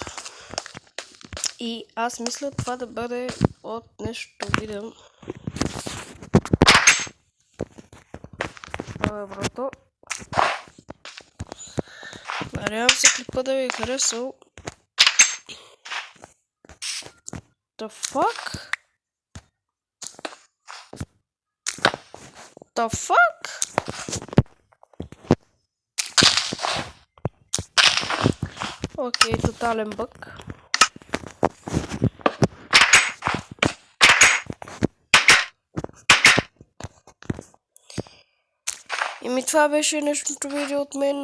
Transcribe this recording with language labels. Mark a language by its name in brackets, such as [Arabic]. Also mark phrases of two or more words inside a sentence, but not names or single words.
[Bulgarian] И аз мисля това да бъде от днешното видео. Това е брото. Надявам се клипа да ви е харесал. [English] The fuck? The fuck? [Bulgarian] Окей, тотален бъг. Еми това беше днешното видео от мен.